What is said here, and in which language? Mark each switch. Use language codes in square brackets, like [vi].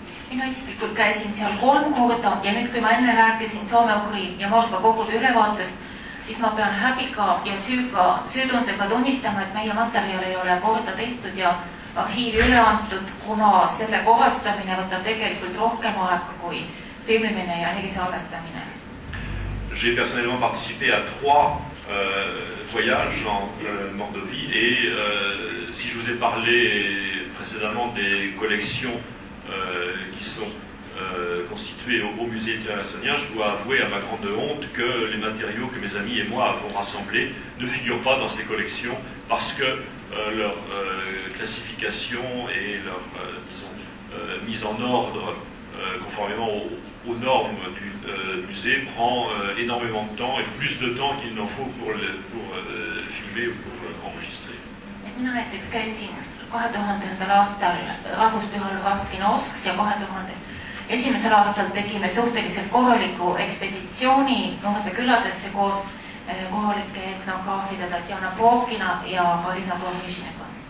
[et] Mina isiklikult käisin seal 3 korda ja nüüd, kui ma enne rääkisin Soome-Ugri ja Mordva kogude ülevaatest, siis ma pean häbiga ja süütundega tunnistama, et meie materjal ei ole korda tehtud ja arhiivi üle antud, kuna selle korrastamine võtab tegelikult rohkem aega kui filmimine ja helisalvestamine. [fr] J'ai personnellement participé à 3 voyages en Mordovie et si je vous ai parlé précédemment des collections qui sont constituées au musée littéraire je dois avouer à ma grande honte que les matériaux que mes amis et moi avons rassemblés ne figurent pas dans ces collections parce que leur classification et leur mise en ordre conformément aux normes du musée prend énormément de temps et plus de temps qu'il n'en faut pour filmer ou pour enregistrer. [et] Mina näiteks käisin 2000. aastal rahvuspühal Vaskinovsks ja 2001. aastal tegime suhteliselt korraliku ekspeditsiooni Nordve küladesse koos kohalike etnograafide Tatjana Pokina ja Galina Bornišnega.